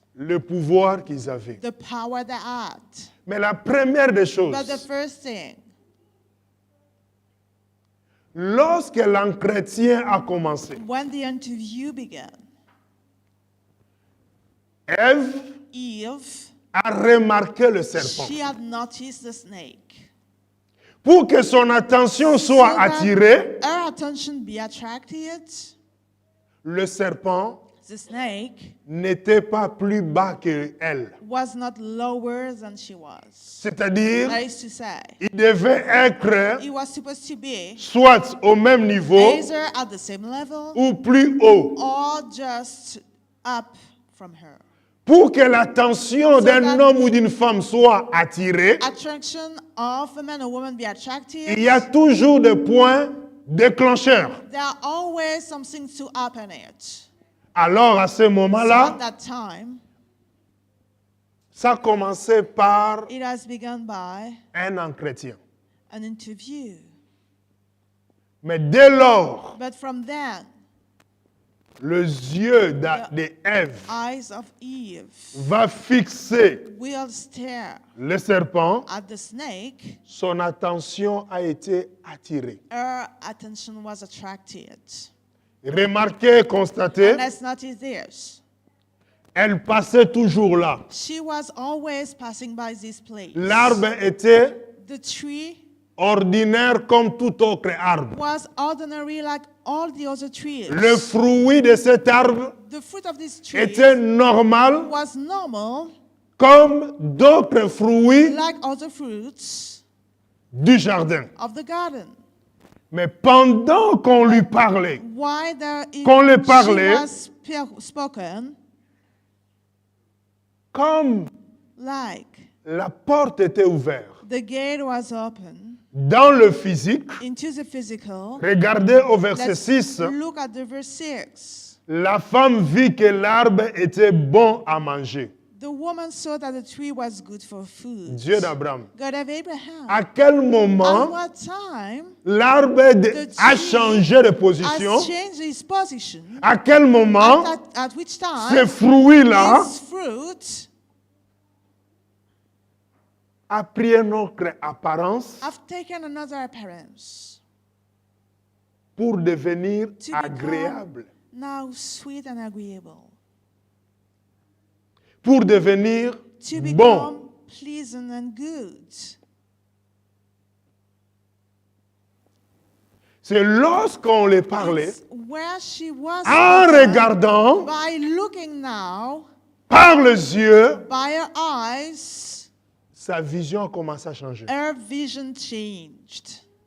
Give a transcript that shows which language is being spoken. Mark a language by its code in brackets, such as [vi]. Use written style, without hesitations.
[fr] le pouvoir qu'ils avaient. [en] the power they had. [fr] Mais la première des choses, [en] But the first thing, [fr] lorsque l'entretien a commencé, [en] when the interview began, [fr] Ève [en] Eve, [fr] a remarqué le serpent. [en] she had noticed the snake. [fr] Pour que son attention [en] So [fr] soit [en] that [fr] attirée, [en] her attention be attracted, [fr] le serpent [en] the snake [fr] n'était pas plus bas qu'elle. [en] was not lower than she was. [fr] C'est-à-dire, [en] That is to say, [fr] il devait être [en] it was supposed to be [fr] soit au même niveau [en] either at the same level [fr] ou plus haut [en] or just up from her. [fr] Pour que l'attention [en] So [fr] d'un [en] that [fr] homme ou d'une femme soit attirée, [en] attraction of a man or woman be attractive, [fr] il y a toujours des points déclencheurs. [en] there are always something to happen it. [fr] Alors à ce [en] So [fr] moment-là, [en] at that time, [fr] ça commençait par [en] it has begun by [fr] un entretien. [en] an interview. [fr] Mais dès lors, [en] But from then, [fr] les yeux d'Ève [en] eyes of Eve [fr] va fixer [en] will stare [fr] le serpent, [en] at the snake. [fr] son attention a été attirée. [en] Her attention was attracted. [fr] Remarquez, constatez, [en] And let's notice this. [fr] elle passait toujours là. [en] She was always passing by this place. [fr] L'arbre était [en] The tree [fr] ordinaire comme tout autre arbre. [en] was ordinary like all the other trees. [fr] Le fruit de cet arbre [en] The fruit of this tree [fr] était normal [en] was normal [fr] comme d'autres fruits [en] like other fruits [fr] du jardin. [en] of the garden. [fr] Mais pendant qu'on lui parlait, [en] Why there is [fr] Qu'on le parlait. [en] she was spoken [fr] comme [en] like [fr] la porte était ouverte [en] the gate was open [fr] dans le physique, [en] into the physical. [fr] regardez au verset [en] Let's [fr] 6, [en] look at the verse 6. [fr] la femme vit que l'arbre était bon à manger. [en] The woman saw that the tree was good for food. [fr] Dieu d'Abraham. [en] God of Abraham. [fr] À quel [en] At [fr] moment [en] what time [fr] l'arbre a changé de position? [en] has changed his position? [fr] À quel moment [en] At which [fr] ce [en] time [fr] fruit-là [en] this fruit [fr] a pris une autre apparence [en] have taken another appearance [fr] pour devenir [en] to [fr] agréable, [en] become now sweet and agreeable, [fr] pour devenir [en] to [fr] bon. [en] become pleasant and good. [fr] C'est lorsqu'on les parlait, [en] It's where she was [fr] en [en] spoken, [fr] regardant [en] by looking now [fr] par les yeux, [en] by her eyes, [fr] sa vision a commencé à changer. [en] her vision changed.